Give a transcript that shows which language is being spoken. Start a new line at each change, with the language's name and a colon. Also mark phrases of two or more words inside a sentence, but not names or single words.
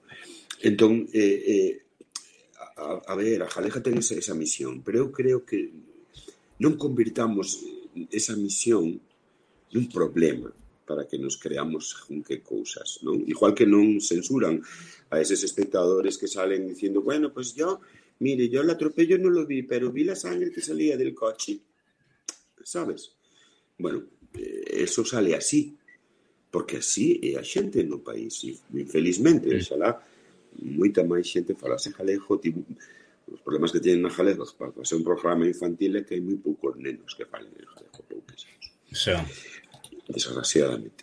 Galician: Entón, a ver, a galega ten esa misión, pero eu creo que non convirtamos esa misión nun problema para que nos creamos según que cousas, non? Igual que non censuran a eses espectadores
Spanish: que salen diciendo, bueno, pues yo el atropello no lo vi, pero vi la sangre que salía del coche. ¿Sabes? Bueno, eso sale así,
Galician: porque así é a xente no país, e infelizmente, xalá, moita máis xente falase galego, os problemas que tienen na galega para ser un programa infantil é que hai moi poucos nenos que falen en galego, pouquísimos.
Spanish: Desgraciadamente.